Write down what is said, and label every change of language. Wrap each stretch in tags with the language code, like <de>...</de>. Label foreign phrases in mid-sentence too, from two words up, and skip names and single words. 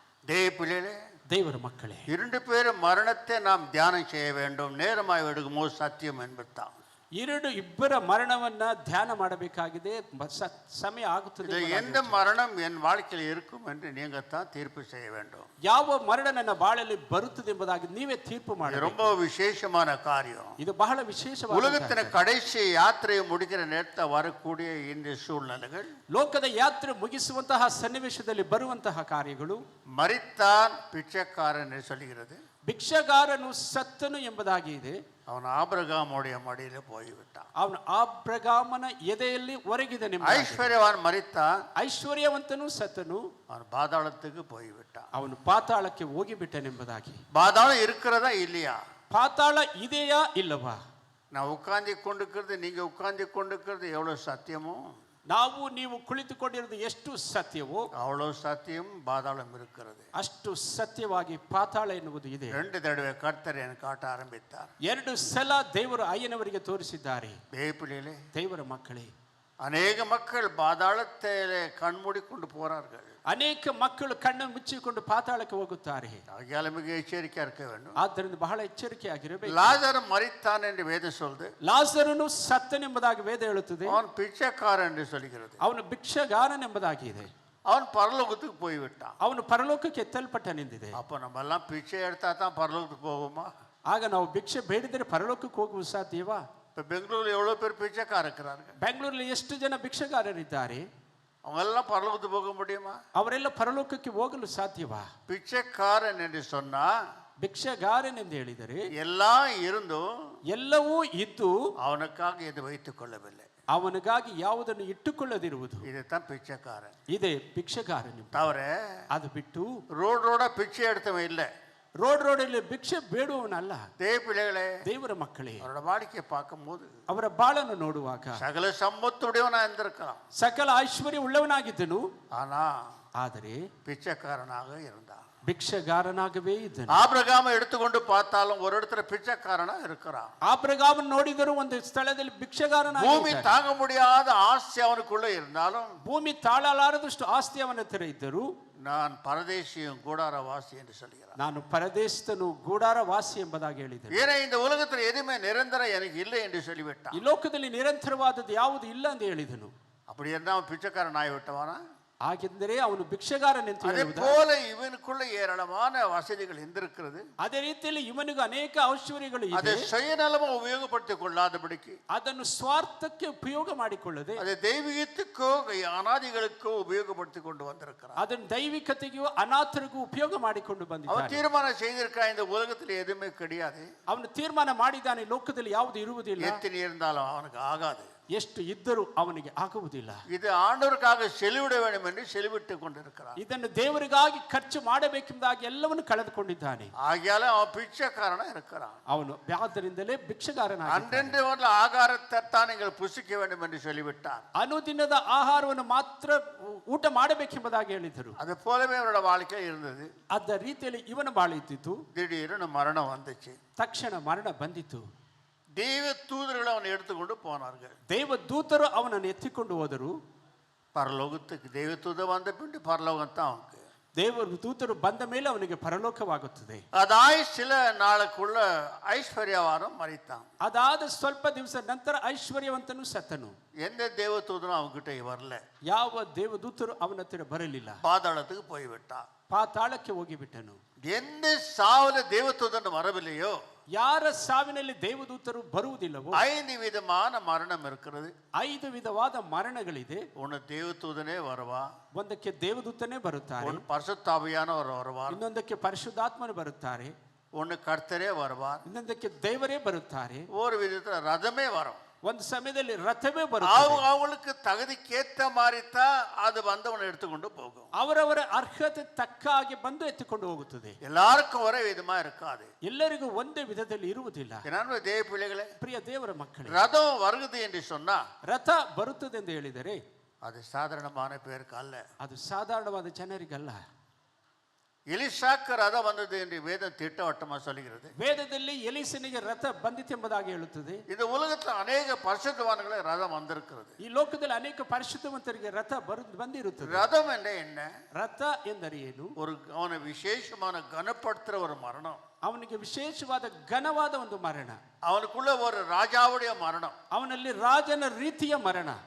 <ta>தேவர மக்களே, 2 பேரும் மரணத்தை நாம் தியானம் செய்ய வேண்டும். நேரமாய் விடுமோ சத்தியம் என்பதுதான்.</ta> <kn>ಇಬ್ಬರ ಮರಣವನ್ನ ಧ್ಯಾನ ಮಾಡಬೇಕಾಗಿದೆ. ಸಮಯ ಆಗುತ್ತದೆ.</kn> <ta>எந்த மரணம் என் வாழ்க்கையில் இருக்கும் என்று நீங்கள் தான் தீர்ப்பு செய்ய வேண்டும்.</ta> <kn>ಯಾವ ಮರಣ ನನ್ನ ಬಾಳಲ್ಲಿ ಬರುತ್ತದೆ ಎಂಬುದಾಗಿ ನೀವೇ ತೀರ್ಪು ಮಾಡಿ.</kn> <ta>ரொம்ப விசேஷமான காரியம்.</ta> <kn>ಇದು ಬಹಳ ವಿಶೇಷವಾದ.</kn> <ta>உலகத்தின் கடைசி யாத்திரையை முடிக்கிற நேரத்தில் வரக்கூடிய இந்த சூழ்நிலைகள்,</ta> <kn>ಲೋಕದ ಯಾತ್ರೆ ಮುಗಿಸುವಂತಹ ಸನ್ನಿವೇಶದಲ್ಲಿ ಬರುವಂತಹ ಕಾರ್ಯಗಳು,</kn> <ta>மரித்தான் பிச்சைக்காரன் என்று சொல்கிறது.</ta> <kn>ಭಿಕ್ಷಗಾರನು ಸತ್ತನು ಎಂಬುದಾಗಿ ಇದೆ.</kn> <ta>அவன் ஆபிரகாமுடைய மடியில போய்விட்டான்.</ta> <kn>ಅವನು ಆಬ್ರಗಾಮನ ಎದೆಯಲ್ಲಿ ಒರಗಿದನು.</kn> <ta>ஐஸ்வர்யவான் மரித்தான்.</ta> <kn>ಐಶ್ವರ್ಯವಂತನು ಸತ್ತನು.</kn> <ta>அவன் பாதாளத்துக்கு போய்விட்டான்.</ta> <kn>ಅವನು ಪಾತಾಳಕ್ಕೆ ಹೋಗಿಬಿಟ್ಟನೆಂಬುದಾಗಿ.</kn> <ta>பாதாளம் இருக்கிறதா இல்லையா?</ta> <kn>ಪಾತಾಳ ಇದೆಯಾ ಇಲ್ಲವಾ?</kn> <ta>நான் உட்கார்ந்து கொண்டிருக்கிறது, நீங்க உட்கார்ந்து கொண்டிருக்கிறது எவ்வளவு சத்தியமோ,</ta> <kn>ನಾವು ನೀವು ಕುಳಿತುಕೊಂಡಿರುವುದು ಎಷ್ಟು ಸತ್ಯವೋ</kn> <ta>அவ்வளவு சத்தியம் பாதாளம் இருக்கிறது.</ta> <kn>ಅಷ್ಟು ಸತ್ಯವಾಗಿ ಪಾತಾಳ ಎನ್ನುವುದು ಇದೆ.</kn> <ta>2 தடவை கர்த்தர் எனக்கு காட்ட ஆரம்பித்தார்.</ta> <kn>2 ಸಲ ದೇವರು ಅಯ್ಯನವರಿಗೆ ತೋರಿಸಿದ್ದಾರೆ.</kn> <ta>தேவப்பிள்ளைகளே,</ta> <kn>ದೇವರ ಮಕ್ಕಳೇ,</kn> <ta>அநேக மக்கள் பாதாளத்திலே கண்மூடி கொண்டு போறார்கள்.</ta> <kn>ಅನೇಕ ಮಕ್ಕಳು ಕಣ್ಣು ಮುಚ್ಚಿಕೊಂಡು ಪಾತಾಳಕ್ಕೆ ಹೋಗುತ್ತಾರೆ.</kn> <ta>ஆகையால மிக எச்சரிக்கையா இருக்க வேண்டும்.</ta> <kn>ಆದ್ದರಿಂದ ಬಹಳ ಎಚ್ಚರಿಕೆಯಾಗಿರಬೇಕು.</kn> <ta>லாசரு மரித்தான் என்று வேதம் சொல்லுது.</ta> <kn>ಲಾಜರನು ಸತ್ತನೆಂಬುದಾಗಿ ವೇದ ಹೇಳುತ್ತದೆ.</kn> <ta>அவன் பிச்சைக்காரன் என்று சொல்கிறது.</ta> <kn>ಅವನು ಭಿಕ್ಷಗಾರನೆಂಬುದಾಗಿ ಇದೆ.</kn> <ta>அவன் பரலோகத்துக்கு போய்விட்டான்.</ta> <kn>ಅವನು ಪರಲೋಕಕ್ಕೆ ಎತ್ತಲ್ಪಟ್ಟನೆಂದಿದೆ.</kn> <ta>அப்ப நம்ம எல்லாம் பிச்சை எடுத்தா தான் பரலோகத்துக்கு போகுமா?</ta> <kn>ಆಗ ನಾವು ಭಿಕ್ಷೆ ಬೇಡಿದರೆ ಪರಲೋಕಕ್ಕೆ ಹೋಗುವ ಸಾಧ್ಯವಾ?</kn> <ta>இப்ப பெங்களூர்ல எவ்வளவு பேர் பிச்சைக்காரர் இருக்கிறார்கள்.</ta> <kn>ಬೆಂಗಳೂರಲ್ಲಿ ಎಷ್ಟು ಜನ ಭಿಕ್ಷಗಾರರಿದ್ದಾರೆ?</kn> <ta>அவங்க எல்லாம் பரலோகத்துக்கு போக முடியுமா?</ta> <kn>ಅವರೆಲ್ಲ ಪರಲೋಕಕ್ಕೆ ಹೋಗಲು ಸಾಧ್ಯವಾ?</kn> <ta>பிச்சைக்காரன் என்று சொன்னா</ta> <kn>ಭಿಕ್ಷಗಾರನೆಂದು ಹೇಳಿದರೆ</kn> <ta>எல்லாம் இருந்தும்</ta> <kn>ಎಲ್ಲವೂ ಇದ್ದು</kn> <ta>அவனுக்காக எது வைத்துக் கொள்ளவில்லை.</ta> <kn>ಅವನಿಗಾಗಿ ಯಾವುದನ್ನು ಇಟ್ಟುಕೊಳ್ಳದಿರುವುದು</kn> <ta>இதுதான் பிச்சைக்காரன்.</ta> <kn>ಇದೇ ಭಿಕ್ಷಗಾರನು.</kn> <ta>தவிர</ta> <kn>ಅದು ಬಿಟ್ಟು</kn> <ta>ரோடோட பிச்சை எடுத்தவன் இல்லை.</ta> <kn>ರೋಡಲ್ಲಿ ಭಿಕ್ಷೆ ಬೇಡುವವನಲ್ಲ.</kn> <ta>தேவ பிள்ளைகளே,</ta> <kn>ದೇವರ ಮಕ್ಕಳೇ,</kn> <ta>அவரோட வாழ்க்கையை பார்க்கும் போது</ta> <kn>ಅವರ ಬಾಳನ್ನು ನೋಡುವಾಗ</kn> <ta>சகல சம்பத்துடையவனா இருந்திருக்கலாம்.</ta> <kn>ಸಕಲ ಐಶ್ವರ್ಯ ಉಳ್ಳವನಾಗಿದ್ದನು.</kn> <ta>ஆனா</ta> <kn>ಆದರೆ</kn> <ta>பிச்சைக்காரனாக இருந்தான்.</ta> <kn>ಭಿಕ್ಷಗಾರನಾಗவே ಇದ್ದನು.</kn> <ta>ஆபிரகாமை எடுத்துக்கொண்டு பார்த்தாலும் ஒரு இடத்துல பிச்சைக்காரனா இருக்கிறான்.</ta> <kn>ಆಬ್ರಗಾಮನ್ ನೋಡಿದರೂ ಒಂದು ಸ್ಥಳದಲ್ಲಿ ಭಿಕ್ಷಗಾರನಾಗಿ,</kn> <ta>பூமி தாங்க முடியாத ஆஸ்தி அவனுக்குள்ள இருந்தாலும்,</ta> <kn>ಭೂಮಿ ತಾಳಲಾರದಷ್ಟು ಆಸ್ತಿ ಅವನ ಹತ್ತಿರ ಇದ್ದರು,</kn> <ta>நான் பரதேசியும் கூடார வாசி என்று சொல்கிறான்.</ta> <kn>ನಾನು ಪರದೇಶಿತನು ಗೂಡಾರ ವಾಸಿ ಎಂಬುದಾಗಿ ಹೇಳಿದನು.</kn> <ta>ஏன்னா இந்த உலகத்தில் எதுவுமே நிரந்தரம் எனக்கு இல்லை என்று சொல்லிவிட்டான்.</ta> <kn>ಈ ಲೋಕದಲ್ಲಿ ನಿರಂತರವಾದದ್ದು ಯಾವುದು ಇಲ್ಲ ಎಂದು ಹೇಳಿದನು.</kn> <ta>அப்படி இருந்தா அவன் பிச்சைக்காரன் ஆகிவிட்டவானா?</ta> <kn>ಹಾಗೆಂದರೆ ಅವನು ಭಿಕ್ಷಗಾರನೆಂದು</kn> <ta>அதே</ta> <kn>ಹೇಳುವುದಾ?</kn> <ta>போல இவனுக்குள்ள ஏராளமான வசதிகள் இருந்திருக்கிறது.</ta> <kn>ಅದೇ ರೀತಿಯಲ್ಲಿ ಇವನಿಗೂ ಅನೇಕ ಐಶ್ವರ್ಯಗಳು</kn> <ta>அதை</ta> <kn>ಇದೆ.</kn> <ta>சுயநலமா உபயோகப்படுத்திக் கொள்ளாதபடிக்கு,</ta> <kn>ಅದನ್ನು ಸ್ವಾರ್ಥಕ್ಕೆ ಉಪಯೋಗ ಮಾಡಿಕೊಳ್ಳದೆ</kn> <ta>அதை தெய்வீகத்துக்கோ அனாதிகளுக்கோ உபயோகப்படுத்திக் கொண்டு வந்திருக்கிறான்.</ta> <kn>ಅದನ್ನು ದೈವಿಕತೆಗೂ ಅನಾಥರಿಗೂ ಉಪಯೋಗ ಮಾಡಿಕೊಂಡು</kn> <ta>அவன்</ta> <kn>ಬಂದಿದ್ದಾನೆ.</kn> <ta>தீர்மானம் செய்திருக்கான், இந்த உலகத்தில் எதுவுமே கிடையாது,</ta> <kn>ಅವನು ತೀರ್ಮಾನ ಮಾಡಿದ್ದಾನೆ, ಲೋಕದಲ್ಲಿ ಯಾವುದು ಇರುವುದಿಲ್ಲ,</kn> <ta>எத்தனை இருந்தாலும் அவனுக்கு ஆகாது,</ta> <kn>ಎಷ್ಟು ಇದ್ದರೂ ಅವನಿಗೆ ಆಗುವುದಿಲ್ಲ.</kn> <ta>இது ஆண்டவருக்காக செலவிட வேண்டும் என்று செலவிட்டு கொண்டிருக்கிறான்.</ta> <kn>ಇದನ್ನು ದೇವರಿಗಾಗಿ ಖರ್ಚು ಮಾಡಬೇಕೆಂಬುದಾಗಿ ಎಲ್ಲವನ್ನು ಕಳೆದುಕೊಂಡಿದ್ದಾನೆ.</kn> <ta>ஆகையால அவன் பிச்சைக்காரனா இருக்கிறான்.</ta> <kn>ಅವನು ಆದ್ದರಿಂದಲೇ ಭಿಕ್ಷಗಾರನಾಗಿದ್ದಾನೆ.</kn> <ta>அன்றென்று ஒரு ஆகாரத்தைத்தான் நீங்கள் புசிக்க வேண்டும் என்று சொல்லிவிட்டார்.</ta> <kn>ಅನುದಿನದ ಆಹಾರವನ್ನು ಮಾತ್ರ ಊಟ ಮಾಡಬೇಕೆಂಬುದಾಗಿ ಹೇಳಿದರು.</kn> <ta>அது போலவே அவரோட வாழ்க்கை இருந்தது.</ta> <kn>ಅದ ರೀತಿಯಲ್ಲಿ ಇವನ ಬಾಳಿದ್ದಿತ್ತು.</kn> <ta>திடீர்னு மரணம் வந்துச்சு.</ta> <kn>ತಕ್ಷಣ ಮರಣ ಬಂದಿತು.</kn> <ta>தெய்வ தூதர்கள் அவனை எடுத்துக்கொண்டு போனார்கள்.</ta> <kn>ದೇವ ದೂತರು ಅವನನ್ನು ಎತ್ತಿಕೊಂಡು ಹೋದರು.</kn> <ta>பரலோகத்துக்கு தெய்வ தூதர் வந்த பின்பு பரலோகம் தான் அவனுக்கு.</ta> <kn>ದೇವರು ದೂತರು ಬಂದ ಮೇಲೆ ಅವನಿಗೆ ಪರಲೋಕವಾಗುತ್ತದೆ.</kn> <ta>அதாய் சில நாளுக்குள்ள ஐஸ்வர்யவானும் மரித்தான்.</ta> <kn>ಅದಾದ ಸ್ವಲ್ಪ ದಿವಸ ನಂತರ ಐಶ್ವರ್ಯವಂತನು ಸತ್ತನು.</kn> <ta>எந்த தேவ தூதரும் அவன்கிட்ட வரல.</ta> <kn>ಯಾವ ದೇವದೂತರು ಅವನ ಹತ್ತಿರ ಬರಲಿಲ್ಲ.</kn> <ta>பாதாளத்துக்கு போய்விட்டான்.</ta> <kn>ಪಾತಾಳಕ್ಕೆ ಹೋಗಿಬಿಟ್ಟನು.</kn> <ta>எந்த சாவுல தேவதூதன் வரவில்லையோ,</ta> <kn>ಯಾರ ಸಾವಿನಲ್ಲಿ ದೇವದೂತರು ಬರುವುದಿಲ್ಲವೋ</kn> <ta>5 விதமான மரணம் இருக்கிறது.</ta> <kn>5 ವಿಧವಾದ ಮರಣಗಳಿದೆ.</kn> <ta>ஒன்னு தேவதூதனே வருவா,</ta> <kn>ಒಂದಕ್ಕೆ ದೇವದೂತನೇ ಬರುತ್ತಾರೆ,</kn> <ta>ஒன்னு பரிசுத்தாவியானவர் வருவார்,</ta> <kn>ಇನ್ನೊಂದಕ್ಕೆ ಪರಿಶುದ್ಧಾತ್ಮನು ಬರುತ್ತಾರೆ,</kn> <ta>ஒன்னு கர்த்தரே வருவார்,</ta> <kn>ಇನ್ನೊಂದಕ್ಕೆ ದೇವರೇ ಬರುತ್ತಾರೆ,</kn> <ta>ஒரு விதத்துல ரதமே வரும்.</ta> <kn>ಒಂದು ಸಮಯದಲ್ಲಿ ರಥವೇ ಬರುತ್ತದೆ.</kn> <ta>அவங்களுக்கு தகுதிக்கேற்ற மாதிரி தான் அது வந்தவனை எடுத்துக்கொண்டு போகும்.</ta> <kn>ಅವರವರ ಅರ್ಹತೆ ತಕ್ಕ ಹಾಗೆ ಬಂದು ಎತ್ತಿಕೊಂಡು ಹೋಗುತ್ತದೆ.</kn> <ta>எல்லாருக்கும் ஒரே விதமா இருக்காது.</ta> <kn>ಎಲ್ಲರಿಗೂ ಒಂದೇ ವಿಧದಲ್ಲಿ ಇರುವುದಿಲ್ಲ.</kn> <ta>ஏன்னா தேவ பிள்ளைகளே,</ta> <kn>ಪ್ರಿಯ ದೇವರ ಮಕ್ಕಳೇ,</kn> <ta>ரதம் வருகுது என்று சொன்னா</ta> <kn>ರಥ ಬರುತ್ತದೆ ಎಂದು ಹೇಳಿದರೆ</kn> <ta>அது சாதாரணமான பேருக்கு அல்ல.</ta> <kn>ಅದು ಸಾಧಾರಣವಾದ ಜನರಿಗಲ್ಲ.</kn> <ta>எலிசாக்கு ரதம் வந்தது என்று வேதம் திட்டவட்டமா சொல்லுகிறது.</ta> <kn>ವೇದದಲ್ಲಿ ಎಲೀಸನಿಗೆ ರಥ ಬಂದಿತೆಂಬುದಾಗಿ ಹೇಳುತ್ತದೆ.</kn> <ta>இந்த உலகத்தில் அநேக பரிசுத்தவான்களே ரதம் வந்திருக்கிறது.</ta> <kn>ಈ ಲೋಕದಲ್ಲಿ ಅನೇಕ ಪರಿಶುದ್ಧವಂತರಿಗೆ ರಥ ಬಂದಿರುತ್ತದೆ.</kn> <ta>ரதம் என்ன?</ta> <kn>ರಥ ಎಂದರೆ ಏನು?</kn> <ta>ஒரு அவனை விசேஷமான கனப்படுத்துற ஒரு மரணம்.</ta> <kn>ಅವನಿಗೆ ವಿಶೇಷವಾದ ಘನವಾದ ಒಂದು ಮರಣ.</kn> <ta>அவனுக்குள்ள ஒரு ராஜாவுடைய மரணம்.</ta> <kn>ಅವನಲ್ಲಿ ರಾಜನ ರೀತಿಯ ಮರಣ.</kn>